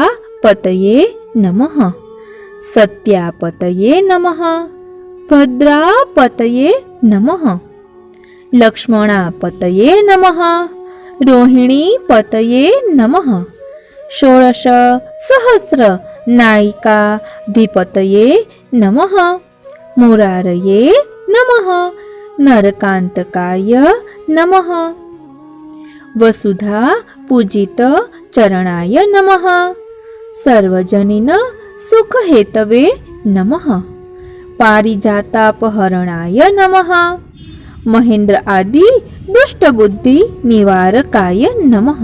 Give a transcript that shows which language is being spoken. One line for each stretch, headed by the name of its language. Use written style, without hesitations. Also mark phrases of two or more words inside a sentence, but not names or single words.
Sanskrit: પતયે નમઃ, સત્યાપતયે નમઃ, ભદ્રાપતયે નમઃ, લક્ષ્મણાપતયે નમઃ, રોહિણી પતયે નમઃ, ષોડશ સહસ્ર નાયિકાધિપતયે નમઃ, મુરારયે નમઃ, नरकान्तकाय नमः। वसुधा पूजित चरणाय नमः। सर्वजनिन सुखहेतवे नमः। पारिजातापहरणाय नमः। महेन्द्र आदि दुष्टबुद्धि निवारकाय नमः।